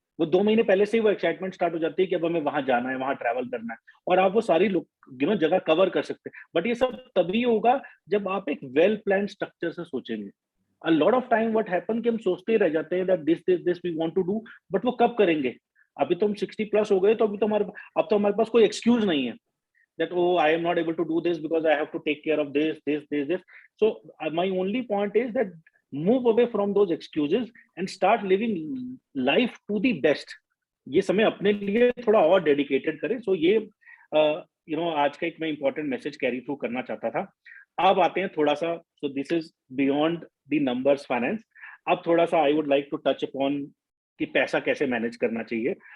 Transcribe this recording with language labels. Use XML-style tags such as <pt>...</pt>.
<hi>वो 2 महीने पहले से ही वो एक्साइटमेंट स्टार्ट हो जाती है कि अब हमें वहां जाना है, वहां ट्रैवल करना है, और आप वो सारी जगह कवर कर सकते हैं। बट ये सब तभी होगा जब आप एक वेल प्लान स्ट्रक्चर से सोचेंगे।</hi> <en>a lot of time what happen</en> <hi>कि हम सोचते ही रह जाते हैं</hi> <en>that this we want to do, but</en> <hi>वो कब करेंगे? अभी तो हम 60+ हो गए, तो अब तो हमारे पास कोई एक्सक्यूज नहीं है</hi> <en>that, oh, I am not able to do this because I have to take care of this. So my only point is that move away from those excuses and start living life to the best.</en> <hi>ये समय अपने लिए थोड़ा और dedicated करें। सो ये आज का एक मैं इंपॉर्टेंट मैसेज कैरी थ्रू करना चाहता था। अब आते हैं थोड़ा सा,</hi> <en>So this is beyond the numbers finance.</en> <hi>अब थोड़ा सा</hi> <en>I would like to touch upon</en> <hi>कि पैसा कैसे मैनेज करना चाहिए।</hi>